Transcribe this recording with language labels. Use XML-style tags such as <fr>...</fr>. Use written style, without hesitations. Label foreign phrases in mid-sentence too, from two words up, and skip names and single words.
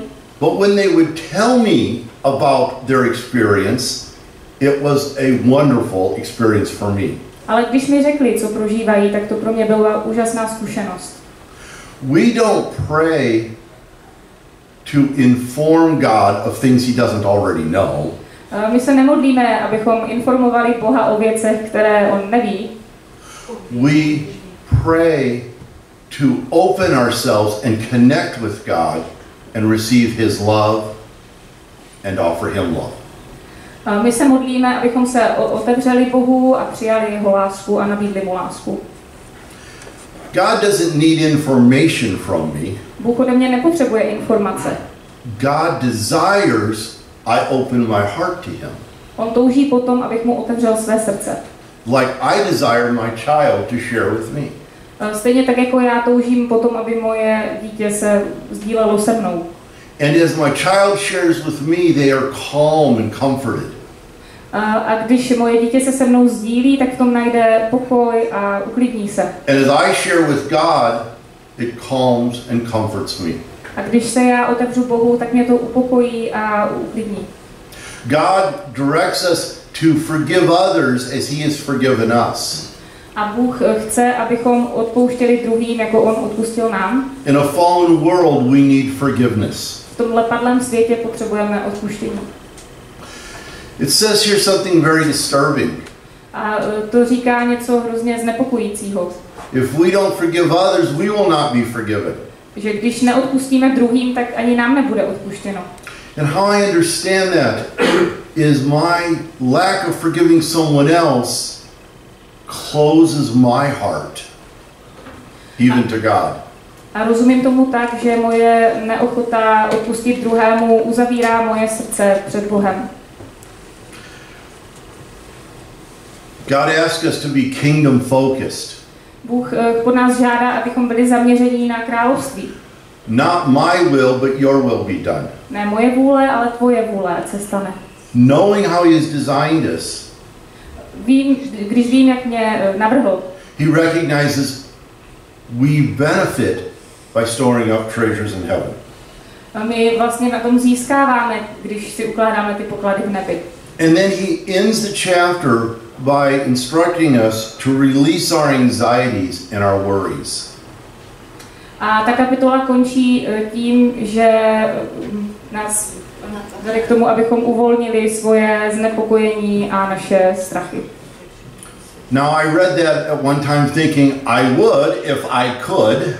<en>But when they would tell me about their experience, it was a wonderful experience for me.</en> <cs>Ale když mi řekli, co prožívají, tak to pro mě byla úžasná zkušenost.</cs> <en>We don't pray to inform God of things he doesn't already know.</en> <cs>My se nemodlíme, abychom informovali Boha o věcech, které on neví.</cs> <en>We pray to open ourselves and connect with God and receive his love and offer him love.</en> <cs>My se modlíme, abychom se otevřeli Bohu a přijali jeho lásku a nabídli mu lásku.</cs> <en>God doesn't need information from me.</en> <cs>Bůh ode mě nepotřebuje informace.</cs> <en>God desires I open my heart to him.</en> <cs>On touží potom, abych mu otevřel své srdce.</cs> <en>Like I desire my child to share with me.</en> <cs>Stejně tak, jako já toužím potom, aby moje dítě se sdílelo se mnou.</cs> <en>And as my child shares with me, they are calm and comforted.</en> <cs>A když moje dítě se mnou sdílí, tak v tom najde pokoj a uklidní se.</cs> <en>And as I share with God, it calms and comforts me.</en> <cs>A když se já otevřu Bohu, tak mě to upokojí a uklidní.</cs> <en>God directs us to forgive others as he has forgiven us.</en> <cs>A Bůh chce, abychom odpouštěli druhým, jako on odpustil nám.</cs> <en>In a fallen world, we need forgiveness.</en> <cs>V tomhle padlém světě potřebujeme odpuštění.</cs> <en>It says here something very disturbing.</en> <cs>A to říká něco hrozně znepokojícího.</cs> <en>If we don't forgive others, we will not be forgiven.</en> <cs>Že když neodpustíme druhým, tak ani nám nebude odpuštěno.</cs> <en>And how I understand that is my lack of forgiving someone else closes my heart, even to God.</en> <cs>A rozumím tomu tak, že moje neochota odpustit druhému uzavírá moje srdce před Bohem.</cs> <en>God asks us to be kingdom focused.</en> <cs>Bůh po nás žádá, abychom byli zaměření na království.</cs> <en>Not my will, but your will be done.</en> <cs>Ne moje vůle, ale tvoje vůle, ať se stane.</cs> <en>Knowing how he has designed us,</en> <cs>Když vím, jak mě navrhl,</cs> <en>he recognizes we benefit by storing up treasures in heaven.</en> <cs>a my vlastně na tom získáváme, když si ukládáme ty poklady v nebi.</cs> <en>And then he ends the chapter by instructing us to release our anxieties and our worries.</en> <cs>A ta kapitola končí tím, že nás vede k tomu, abychom uvolnili svoje znepokojení a naše strachy.</cs> <en>Now I read that at one time thinking I would if I could.</en>